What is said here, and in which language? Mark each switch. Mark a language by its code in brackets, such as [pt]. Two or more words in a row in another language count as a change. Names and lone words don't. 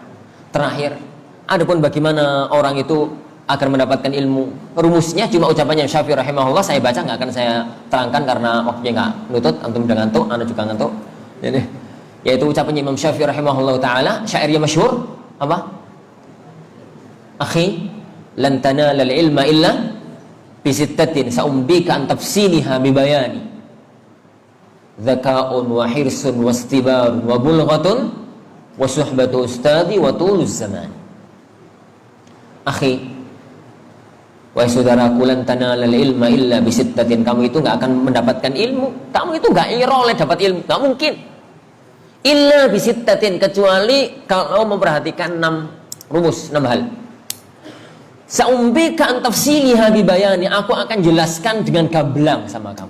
[id] Terakhir, adapun bagaimana orang itu agar mendapatkan ilmu, rumusnya cuma ucapannya Syafi'i rahimahullah. Saya baca, nggak akan saya terangkan karena waktunya nggak nutut. Antum udah ngantuk, anda juga ngantuk. Jadi, yaitu ucapannya Imam Syafi'i [ar] رحمه الله تعالى, [id] syairnya masyhur apa? [ar] أخي، لن تنال العلم إلا بستة سأنبيك عن تفصيلها ببيان ذكاء وحرص واصطبار وبلغة وصحبة أستاذ وطول زمان. [id] Akhi, wahai saudaraku, [ar] لن تنال العلم إلا بستة. [id] Kamu itu nggak akan mendapatkan ilmu, kamu itu nggak oleh dapat ilmu, nggak mungkin. [ar] إلا بستة, [id] kecuali kalau memperhatikan 6 rumus, 6 hal. [ar] سأنبيك عن تفصيلها ببيان, [id] aku akan jelaskan dengan gamblang sama kamu.